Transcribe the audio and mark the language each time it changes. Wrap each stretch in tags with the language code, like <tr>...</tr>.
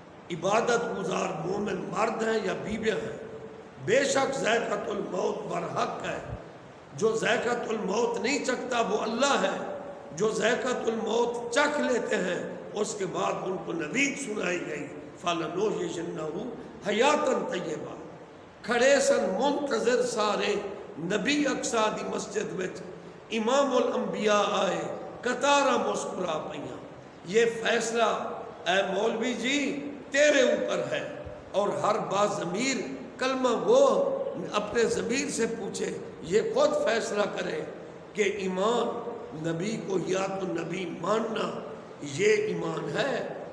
<ur>عبادت گزار مومن مرد ہیں یا بیویاں ہیں، بے شک ذائقۃ الموت برحق ہے. جو ذائقۃ الموت نہیں چکھتا وہ اللہ ہے. جو ذائقۃ الموت چکھ لیتے ہیں اس کے بعد ان کو نوید سنائی گئی</ur> <ar>فَلَنُحْيِيَنَّهُ حَيَاةً طَيِّبَةً.</ar> <pa>کھڑے سن منتظر سارے نبی اقصا دی مسجد وچ امام الانبیاء آئے، قطارہ مسکرا پئیاں.</pa> <ur>یہ فیصلہ اے مولوی جی تیرے اوپر ہے، اور ہر باضمیر کلمہ گو اپنے ضمیر سے پوچھے، یہ خود فیصلہ کرے کہ ایمان نبی کو یات النبی ماننا یہ ایمان ہے.</ur>